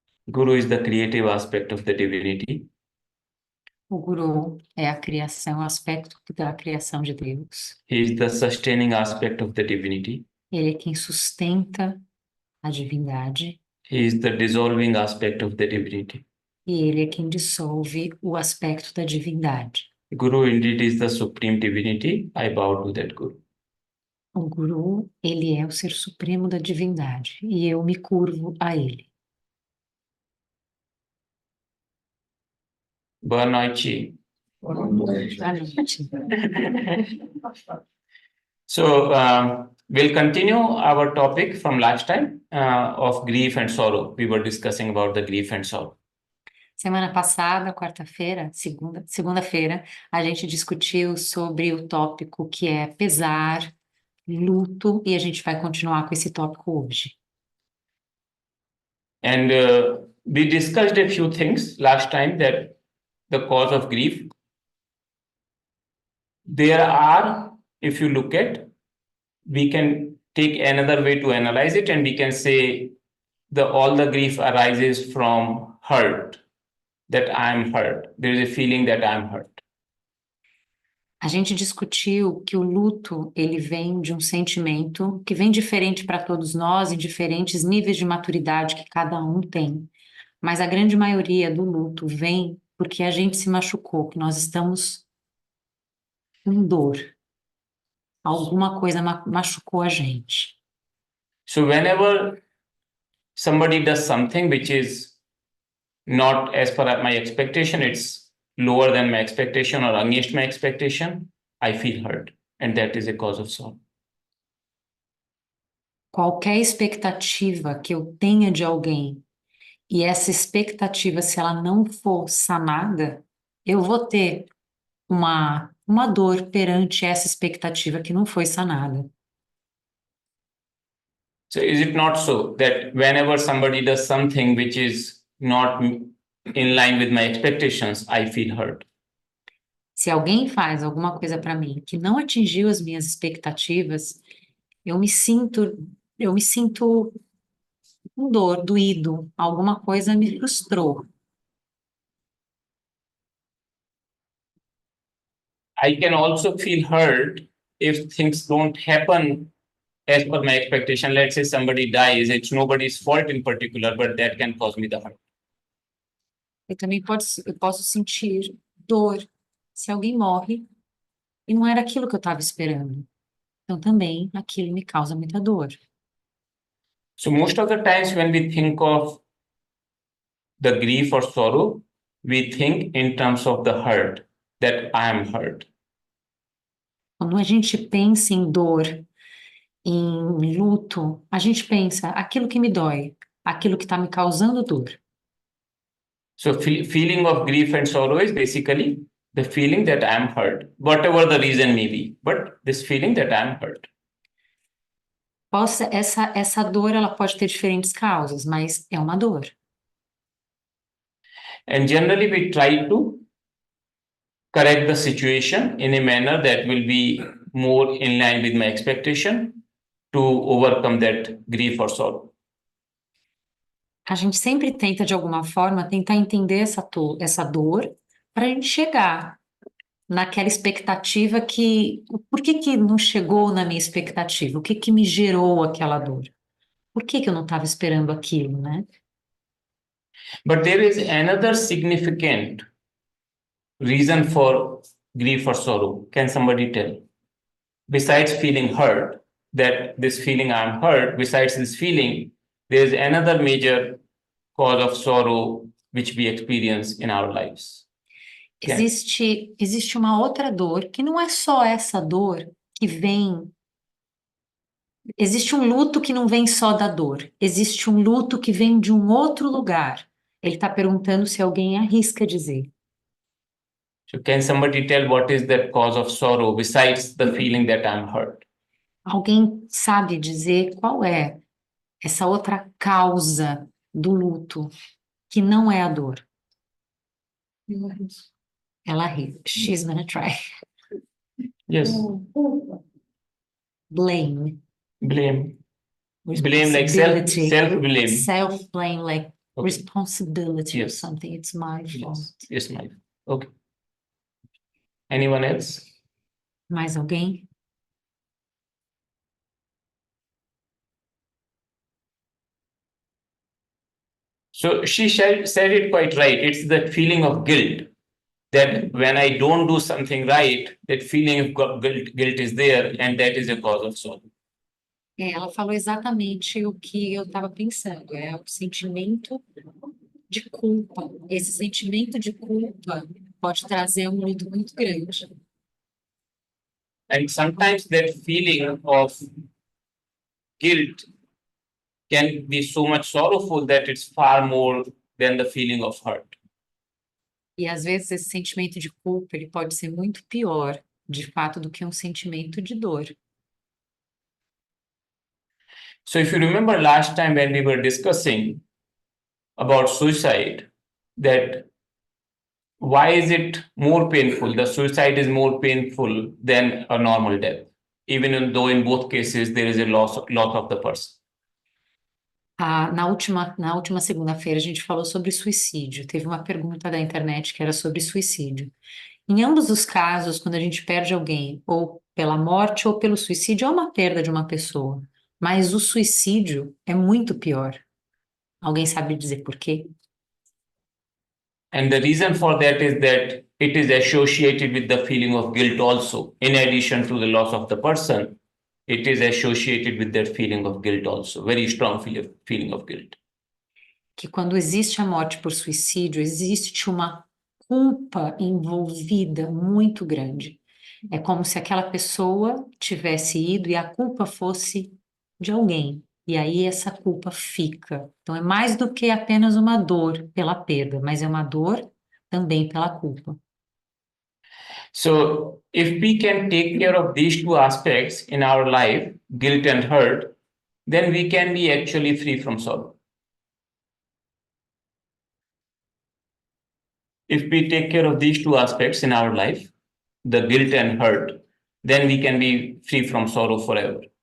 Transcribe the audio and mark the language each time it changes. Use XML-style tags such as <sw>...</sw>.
<en>Guru is the creative aspect of the divinity. O Guru é a criação, o aspecto da criação de Deus. He is the sustaining aspect of the divinity. Ele é quem sustenta a divindade. He is the dissolving aspect of the divinity. E ele é quem dissolve o aspecto da divindade. Guru indeed is the supreme divinity. I bow to that Guru.</en> <pt>O Guru, ele é o ser supremo da divindade e eu me curvo a ele. Boa noite. Boa noite.</pt> <en>So we'll continue our topic from last time of grief and sorrow. We were discussing about the grief and sorrow.</en> <pt>Semana passada, quarta-feira, segunda-feira, a gente discutiu sobre o tópico que é pesar, luto, e a gente vai continuar com esse tópico hoje.</pt> <en>And we discussed a few things last time, that the cause of grief. There are, if you look at, we can take another way to analyze it, and we can say all the grief arises from hurt, that I am hurt. There is a feeling that I am hurt.</en> <pt>A gente discutiu que o luto, ele vem de um sentimento que vem diferente para todos nós, em diferentes níveis de maturidade que cada um tem. Mas a grande maioria do luto vem porque a gente se machucou, que nós estamos com dor. Alguma coisa machucou a gente.</pt> <en>So whenever somebody does something which is not as per my expectation, it's lower than my expectation or against my expectation, I feel hurt. And that is a cause of sorrow.</en> <pt>Qualquer expectativa que eu tenha de alguém, e essa expectativa, se ela não for sanada, eu vou ter uma dor perante essa expectativa que não foi sanada.</pt> <en>So is it not so that whenever somebody does something which is not in line with my expectations, I feel hurt?</en> <pt>Se alguém faz alguma coisa para mim que não atingiu as minhas expectativas, eu me sinto com dor, doído, alguma coisa me frustrou.</pt> <en>I can also feel hurt if things don't happen as per my expectation. Let's say somebody dies, it's nobody's fault in particular, but that can cause me the hurt.</en> <pt>Eu também posso sentir dor se alguém morre e não era aquilo que eu estava esperando. Então também aquilo me causa muita dor.</pt> <en>So most of the times when we think of the grief or sorrow, we think in terms of the hurt, that I am hurt.</en> <pt>Quando a gente pensa em dor, em luto, a gente pensa aquilo que me dói, aquilo que está me causando dor.</pt> <en>So feeling of grief and sorrow is basically the feeling that I am hurt, whatever the reason may be, but this feeling that I am hurt.</en> <pt>Essa dor, ela pode ter diferentes causas, mas é uma dor.</pt> <en>And generally we try to correct the situation in a manner that will be more in line with my expectation to overcome that grief or sorrow.</en> <pt>A gente sempre tenta, de alguma forma, tentar entender essa dor para a gente chegar naquela expectativa por que não chegou na minha expectativa? O que me gerou aquela dor? Por que eu não estava esperando aquilo, né?</pt> <en>But there is another significant reason for grief or sorrow. Can somebody tell? Besides feeling hurt, that this feeling I'm hurt, besides this feeling, there is another major cause of sorrow which we experience in our lives.</en> <pt>Existe uma outra dor que não é só essa dor que vem. Existe um luto que não vem só da dor. Existe um luto que vem de um outro lugar. Ele está perguntando se alguém arrisca dizer.</pt> <en>So can somebody tell what is that cause of sorrow besides the feeling that I'm hurt?</en> <pt>Alguém sabe dizer qual é essa outra causa do luto que não é a dor? Ela ri.</pt> <en>She's gonna try. Yes, Blame. blame. Blame like Responsibility. self-blame. Self-blame, like Okay. responsibility or Yes. something. It's my fault. Yes, my. Okay. Anyone else?</en> <pt>Mais alguém?</pt> <en>So she said it quite right. It's that feeling of guilt that when I don't do something right, that feeling of guilt is there, and that is a cause of sorrow.</en> <pt>Ela falou exatamente o que eu estava pensando. É o sentimento de culpa. Esse sentimento de culpa pode trazer um luto muito grande.</pt> <en>And sometimes that feeling of guilt can be so much sorrowful that it's far more than the feeling of hurt.</en> <pt>E às vezes esse sentimento de culpa ele pode ser muito pior, de fato, do que um sentimento de dor.</pt> <en>So if you remember last time when we were discussing about suicide, that why is it more painful? The suicide is more painful than a normal death, even though in both cases there is a loss of the person.</en> <pt>Na última segunda-feira a gente falou sobre suicídio. Teve uma pergunta da internet que era sobre suicídio. Em ambos os casos, quando a gente perde alguém, ou pela morte ou pelo suicídio, é uma perda de uma pessoa. Mas o suicídio é muito pior. Alguém sabe dizer por quê?</pt> <en>And the reason for that is that it is associated with the feeling of guilt also. In addition to the loss of the person, it is associated with that feeling of guilt also. Very strong feeling of guilt.</en> <pt>Que quando existe a morte por suicídio, existe uma culpa envolvida muito grande. É como se aquela pessoa tivesse ido e a culpa fosse de alguém. E aí essa culpa fica. Então é mais do que apenas uma dor pela perda, mas é uma dor também pela culpa.</pt> <en>So if we can take care of these two aspects in our life, guilt and hurt, then we can be actually free from sorrow. If we take care of these two aspects in our life, the guilt and hurt, then we can be free from sorrow forever.</en>